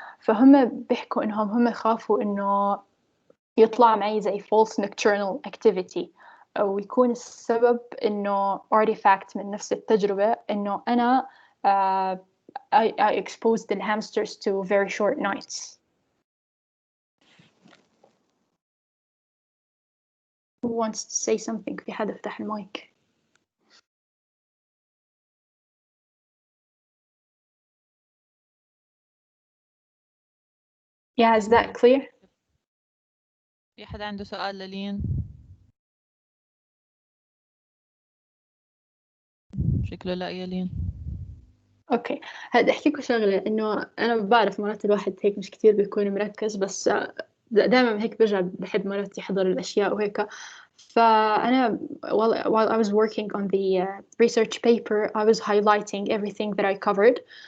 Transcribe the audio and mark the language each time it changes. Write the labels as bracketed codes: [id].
[ar] فهم بيحكوا إنهم هم خافوا إنه يطلع معي زي [en] false nocturnal activity [ar] أو يكون السبب إنه artifact من نفس التجربة إنه أنا [en] I exposed the hamsters to very short nights. Who wants to say something؟ [ar] في حدا فتح المايك. [en] Yeah, is that clear? [ar] في حدا عنده سؤال للين؟ شكله لا يا لين. اوكي، هذا احكيكوا شغله، انه انا بعرف مرات الواحد هيك مش كتير بيكون مركز، بس دائما هيك برجع بحب مرات يحضر الاشياء وهيك. [en] فانا while I was working on the research paper I was highlighting everything that I covered.